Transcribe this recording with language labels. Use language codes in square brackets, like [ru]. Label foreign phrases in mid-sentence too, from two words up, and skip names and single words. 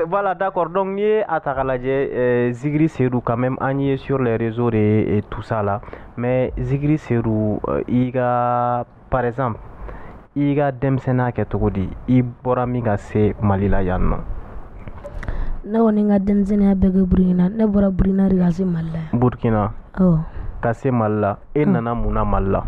[fr] Voilà, d'accord. Donc, [bm] ni ye a ta k'a lajɛ Zikiri Seydou [fr] quand même [bm] an ye [fr] sur les réseaux et tout ça là. [bm] Mais Zikiri Seydou i ka [fr] par exemple [bm] i ka denmisɛnninya kɛ cogo di? I bɔra min ka se Mali la yan nɔ. Ne kɔni ka denmisɛnninya bɛɛ kɛ Burkina. Ne bɔra Burkina de ka se Mali la. Burkina. Awɔ. Ka se Mali la. E nana mun na Mali la?